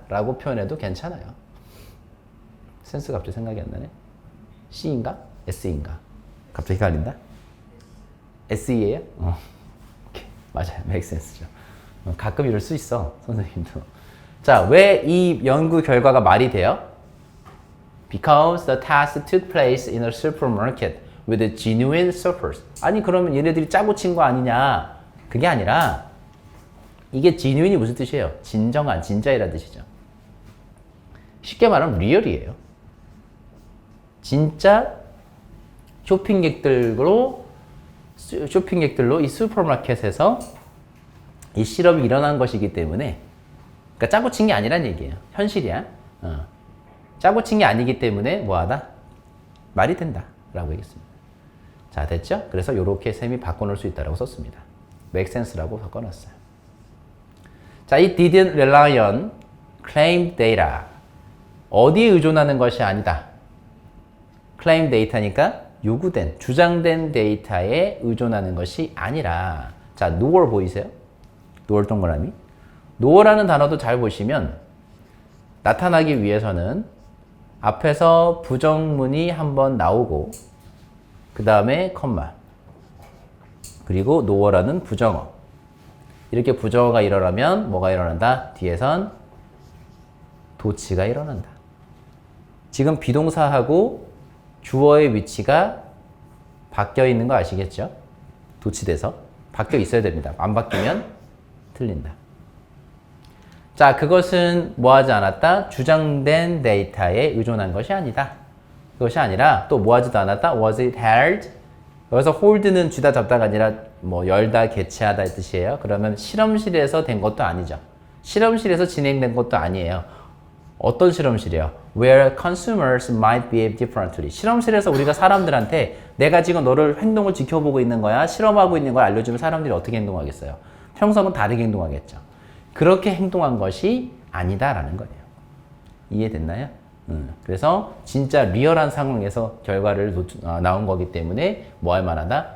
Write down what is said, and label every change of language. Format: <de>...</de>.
<ko>라고 표현해도 괜찮아요. 센스가 갑자기 생각이 안 나네. C인가? S인가? 갑자기 헷갈린다? SE예요? 오케이. 맞아요. make sense죠. 가끔 이럴 수 있어. 선생님도. 자, 왜 이 연구 결과가 말이 돼요?</ko> <en>Because the task took place in a supermarket with genuine shoppers.</en> <ko>아니 그러면 얘네들이 짜고 친 거 아니냐? 그게 아니라 이게 genuine이 무슨 뜻이에요? 진정한, 진짜이라는 뜻이죠. 쉽게 말하면 리얼이에요. 진짜 쇼핑객들로 이 슈퍼마켓에서 이 실험이 일어난 것이기 때문에 그러니까 짜고 친 게 아니란 얘기예요. 현실이야. 짜고 친 게 아니기 때문에 뭐하다? 말이 된다 라고 얘기했습니다. 자, 됐죠? 그래서 이렇게 쌤이 바꿔놓을 수 있다고 썼습니다. make sense라고 바꿔놨어요.</ko> <en>자, it didn't rely on claimed data.</en> <ko>어디에 의존하는 것이 아니다. claimed data니까 요구된, 주장된 데이터에 의존하는 것이 아니라 자, nor 보이세요? nor 동그라미. nor라는 단어도 잘 보시면 나타나기 위해서는 앞에서 부정문이 한번 나오고 그 다음에 컴마 그리고 nor라는 부정어 이렇게 부정어가 일어나면 뭐가 일어난다? 뒤에선 도치가 일어난다. 지금 비동사하고 주어의 위치가 바뀌어 있는 거 아시겠죠? 도치돼서 바뀌어 있어야 됩니다. 안 바뀌면 틀린다. 자, 그것은 뭐하지 않았다? 주장된 데이터에 의존한 것이 아니다. 그것이 아니라 또 뭐하지도 않았다?</ko> <en>Was it held?</en> <ko>여기서 hold는 쥐다 잡다가 아니라 뭐 열다, 개최하다 의 뜻이에요. 그러면 실험실에서 된 것도 아니죠. 실험실에서 진행된 것도 아니에요. 어떤 실험실이에요?</ko> <en>Where consumers might behave differently.</en> <ko>실험실에서 우리가 사람들한테 내가 지금 너를 행동을 지켜보고 있는 거야, 실험하고 있는 걸 알려주면 사람들이 어떻게 행동하겠어요? 평소하고는 다르게 행동하겠죠. 그렇게 행동한 것이 아니다라는 거예요. 이해됐나요? 그래서 진짜 리얼한 상황에서 결과를 나온 거기 때문에 뭐 할 만하다?</ko>